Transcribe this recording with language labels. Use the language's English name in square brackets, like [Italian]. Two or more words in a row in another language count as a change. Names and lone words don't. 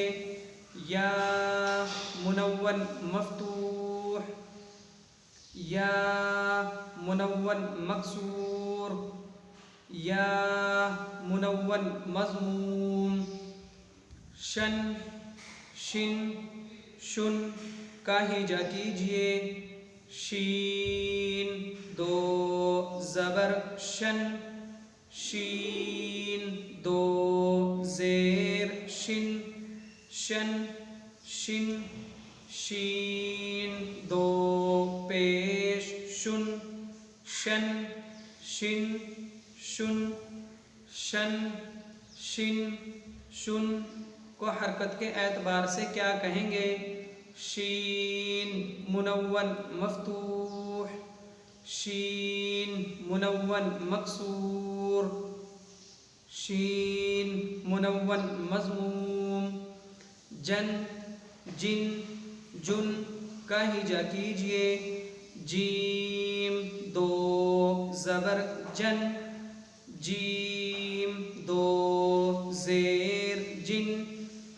[Urdu] یا منون مفتوح، یا منون مکسور، یا منون مضموم، شن کا ہجا کیجئے، شین دو زبر شن، شین دو زیر شن، شین دو پیش شن کو حرکت کے اعتبار سے کیا کہیں گے؟ شین منون مفتوح، شین منون مکسور، شین منون مضموم، جن کا ہجا کیجئے، جیم دو زبر جن، جیم دو زیر